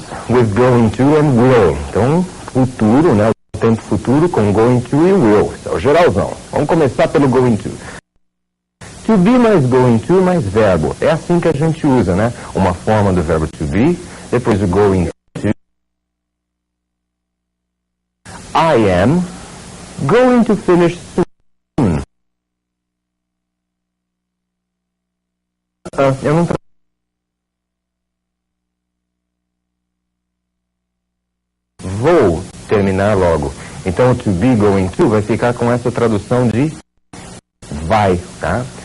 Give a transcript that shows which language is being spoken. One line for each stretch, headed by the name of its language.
English: With going to and will.
Portuguese: Então, futuro, né? O tempo futuro com going to e will. Isso é o geralzão. Vamos começar pelo going to. To be mais going to mais verbo. É assim que a gente usa, né? Uma forma do verbo to be, depois o going to.
English: I am going to finish soon.
Portuguese: Eu não vou terminar logo. Então, to be going to vai ficar com essa tradução de vai, tá?